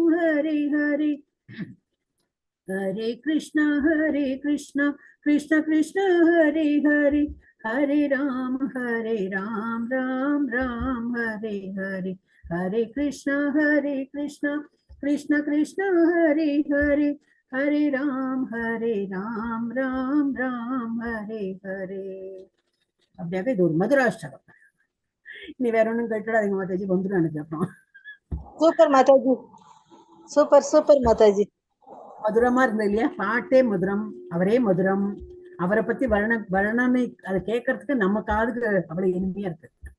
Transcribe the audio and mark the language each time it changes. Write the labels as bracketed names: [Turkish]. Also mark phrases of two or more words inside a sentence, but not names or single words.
[Sanskrit] हरे हरे हरे कृष्ण कृष्ण कृष्ण हरे हरे हरे राम राम राम हरे हरे हरे कृष्ण कृष्ण कृष्ण हरे हरे हरे राम राम राम हरे हरे [Tamil] அப்படியே இது ஒரு மதுராஷ்டகம். இனி வேற ஒன்றும் கேட்டுடாதீங்க மாதாஜி, வந்துடும் எனக்கு அப்புறம். சூப்பர் மாதாஜி, சூப்பர் சூப்பர் மாதாஜி. மதுரமா இருந்தது இல்லையா? பாட்டே மதுரம், அவரே மதுரம், அவரை பத்தி வர்ணனை அதை கேட்கறதுக்கு நம்ம காதுக்கு அவ்வளவு இனிமையா இருக்கு.